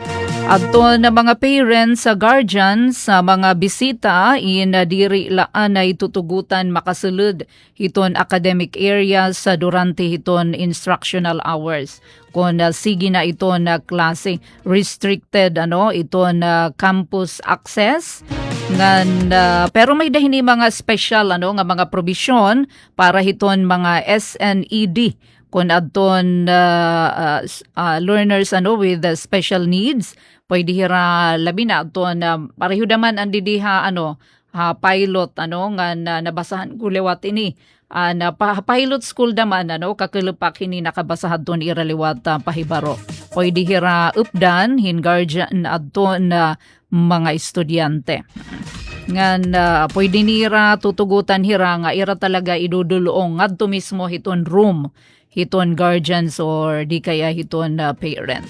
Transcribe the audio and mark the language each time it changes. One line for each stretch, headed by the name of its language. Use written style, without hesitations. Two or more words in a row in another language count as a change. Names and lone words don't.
Waray: Adto na mga parents sa guardians sa mga bisita diri laan ay tutugutan makasulod hiton
English: academic areas
Waray: sa durante hiton
English: instructional hours.
Waray: Kung sige na iton klase restricted iton
English: campus access
Waray: ngan pero may dahini mga special nga mga provision para hiton mga SNED kung adton
English: learners with special needs
Waray: pwede hira labi na adton pareho naman ang didiha pilot nga nabasahan ko lewat ini na
English: pilot school
Waray: naman kakulupak hini nakabasahan ton ira liwat pahibaro pwede hira updan hin guardian adton mga estudyante ngan pwede nira tutugutan hira nga ira talaga idudulong ngadto mismo hiton room hiton guardians or di kaya hiton parent.